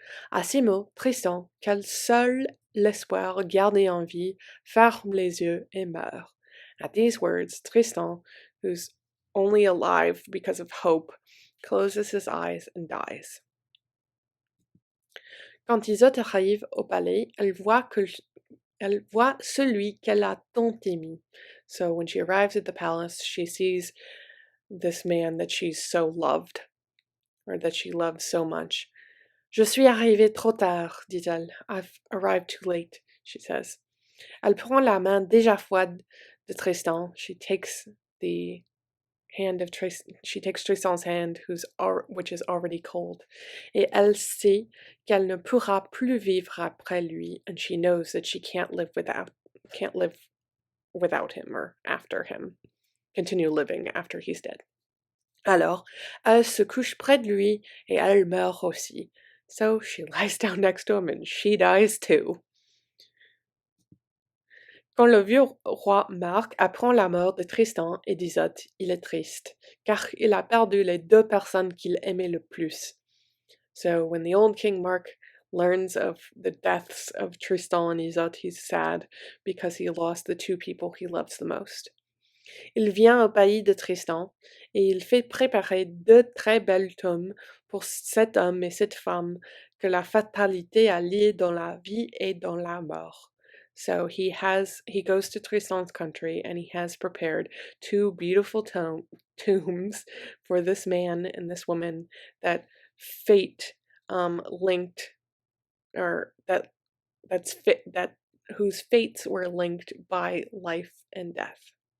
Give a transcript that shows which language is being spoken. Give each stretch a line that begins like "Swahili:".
French: À ces mots, Tristan, quel seul l'espoir gardé en vie, ferme les yeux et meurt.
English: At these words, Tristan, who's only alive because of hope, closes his eyes and dies.
French: Quand Isotte arrive au palais, elle voit celui qu'elle a tant aimé.
English: So when she arrives at the palace, she sees this man that she's so loved, or that she loves so much.
French: Je suis arrivée trop tard, dit-elle.
English: I've arrived too late, she says.
French: Elle prend la main déjà froide de Tristan.
English: She takes Tristan's hand, which is already cold.
French: Et elle sait qu'elle ne pourra plus vivre après lui,
English: and she knows that she can't live without him or after him, continue living after he's dead.
French: Alors, elle se couche près de lui et elle meurt aussi.
English: So she lies down next to him and she dies too.
French: Quand le vieux roi Marc apprend la mort de Tristan et d'Isotte, il est triste, car il a perdu les deux personnes qu'il aimait le plus.
English: So when the old King Mark learns of the deaths of Tristan and Isolde, he's sad because he lost the two people he loves the most.
French: Il vient au pays de Tristan et il fait préparer deux très belles tombes pour cet homme et cette femme que la fatalité a liés dans la vie et dans la mort.
English: So he goes to Tristan's country and he has prepared two beautiful tombs for this man and this woman that fate linked, or that whose fates were linked by life and death.